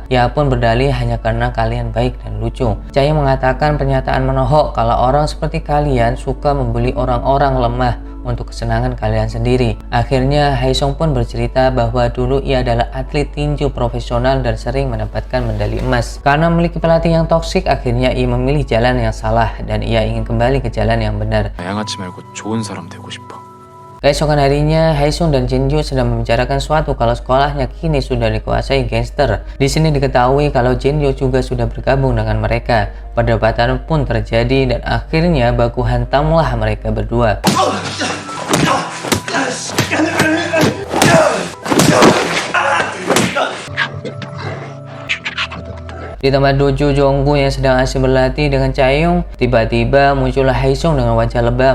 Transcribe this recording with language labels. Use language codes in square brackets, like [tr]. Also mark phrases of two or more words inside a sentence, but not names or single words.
[id] Ia pun berdalih hanya karena kalian baik dan lucu. Chaeyoung mengatakan pernyataan menohok kalau orang seperti kalian suka membuli orang-orang lemah untuk kesenangan kalian sendiri. Akhirnya Haesung pun bercerita bahwa dulu ia adalah atlet tinju profesional dan sering mendapatkan medali emas. Karena memiliki pelatih yang toksik, akhirnya ia memilih jalan yang salah dan ia ingin kembali ke jalan yang benar. [ko] 다양하지 말고 좋은 사람 되고 싶어. [id] Keesokan harinya, Haesung dan Jinhyuk sedang membicarakan suatu kalau sekolahnya kini sudah dikuasai gangster. Di sini diketahui kalau Jinhyuk juga sudah bergabung dengan mereka. Perdebatan pun terjadi dan akhirnya baku hantamlah mereka berdua. Di tempat dojo Jonggu yang sedang asik berlatih dengan Chaeyoung, tiba-tiba muncullah Haesung dengan wajah lebam.